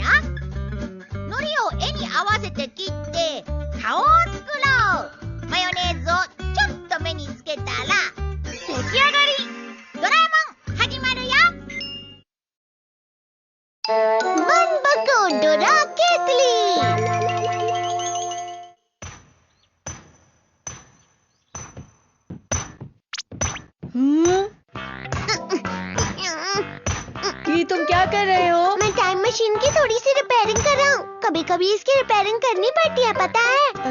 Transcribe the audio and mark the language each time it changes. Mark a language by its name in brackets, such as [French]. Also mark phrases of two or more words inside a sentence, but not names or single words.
[Japanese] 海苔を絵に合わせて切って顔を作ろう。マヨネーズをちょっと目につけたら出来上がり。ドラえもん始まるよ。マンバコドラケトリ [Hindi] ये तुम क्या कर रहे हो? मैं टाइम मशीन की थोड़ी सी रिपेयरिंग कर रहा हूँ। कभी कभी इसकी रिपेयरिंग करनी पड़ती है, पता है?